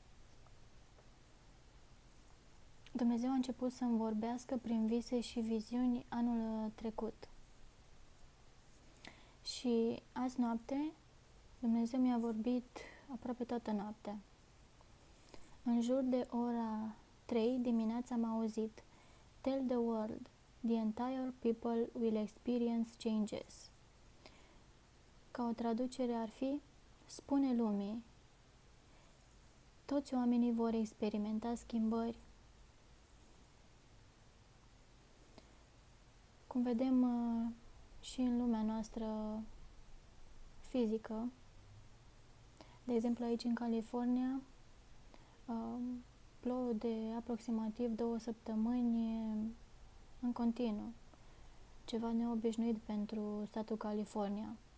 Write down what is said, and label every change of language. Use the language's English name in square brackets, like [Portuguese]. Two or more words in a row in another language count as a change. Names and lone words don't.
[Romanian] Dumnezeu a început să-mi vorbească prin vise și viziuni anul trecut. Și azi noapte Dumnezeu mi-a vorbit aproape toată noaptea. În jur de ora 3 dimineața am auzit: [English] Tell the world, the entire people will experience changes. [Romanian] Ca o traducere ar fi: spune lumii, toți oamenii vor experimenta schimbări. Cum vedem și în lumea noastră fizică, de exemplu aici în California, plouă de aproximativ 2 săptămâni în continuu, ceva neobișnuit pentru statul California.